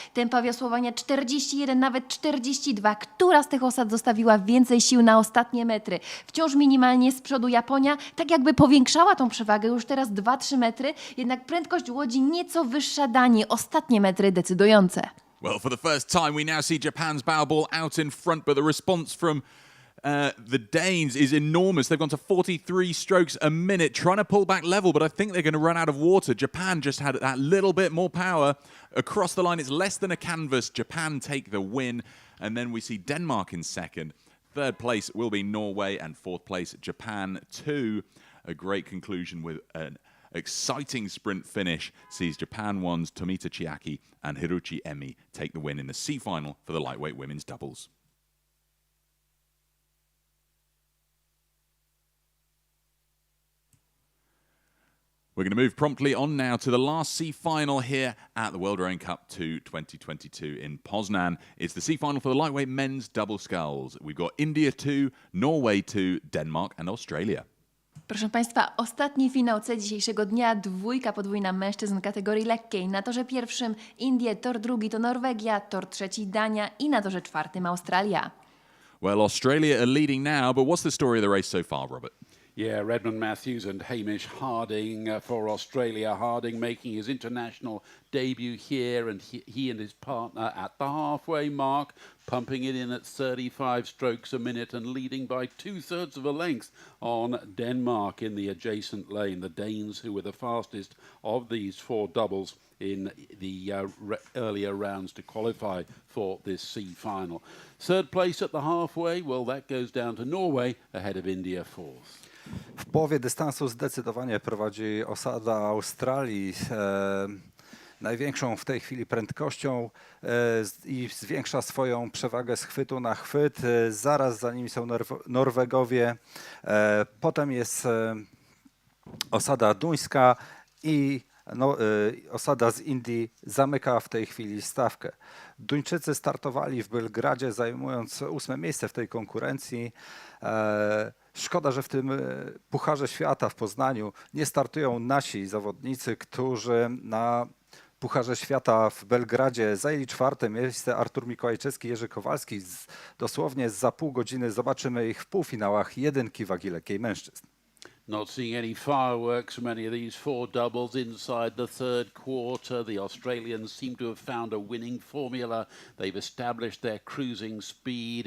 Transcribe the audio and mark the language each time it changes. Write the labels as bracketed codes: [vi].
[pl] Tempa wiosłowania 41, nawet 42. Która z tych osad zostawiła więcej sił na ostatnie metry? Wciąż minimalnie z przodu Japonia, tak jakby powiększała tą przewagę, już teraz 2-3 metry, jednak prędkość łodzi nieco wyższa Danii, ostatnie metry decydujące. [en] Well, for the first time, we now see Japan's bow ball out in front, but the response from the Danes is enormous. They've gone to 43 strokes a minute, trying to pull back level, but I think they're going to run out of water. Japan just had that little bit more power. Across the line, it's less than a canvas. Japan take the win, and then we see Denmark in second. Third place will be Norway, and fourth place, Japan 2. A great conclusion with an exciting sprint finish sees Japan 1's Tomita Chiaki and Hirochi Emi take the win in the C final for the lightweight women's doubles. We're going to move promptly on now to the last C final here at the World Rowing Cup 2 2022 in Poznan. It's the C final for the lightweight men's double sculls. We've got India 2, Norway 2, Denmark and Australia. [pl] Proszę Państwa, ostatni finał C dzisiejszego dnia, dwójka podwójna mężczyzn kategorii lekkiej. Na torze pierwszym Indie, tor drugi to Norwegia, tor trzeci Dania i na torze czwartym Australia. [en] Well, Australia are leading now, but what's the story of the race so far, Robert? Yeah, Redmond Matthews and Hamish Harding for Australia. Harding making his international debut here, and he and his partner at the halfway mark, pumping it in at 35 strokes a minute and leading by 2/3 of a length on Denmark in the adjacent lane. The Danes, who were the fastest of these four doubles in the earlier rounds to qualify for this C final. Third place at the halfway, well, that goes down to Norway ahead of India fourth. [pl] W połowie dystansu zdecydowanie prowadzi osada Australii, największą w tej chwili prędkością i zwiększa swoją przewagę z chwytu na chwyt. Zaraz za nimi są Norwegowie, potem jest osada duńska i osada z Indii zamyka w tej chwili stawkę. Duńczycy startowali w Belgradzie, zajmując 8. miejsce w tej konkurencji. Szkoda, że w tym Pucharze Świata w Poznaniu nie startują nasi zawodnicy, którzy na Pucharze Świata w Belgradzie zajęli 4. miejsce. Artur Mikołajczewski, Jerzy Kowalski. Dosłownie za pół godziny zobaczymy ich w półfinałach jedynki wagi lekkiej mężczyzn. [en] Not seeing any fireworks from any of these four doubles inside the third quarter. The Australians seem to have found a winning formula. They've established their cruising speed.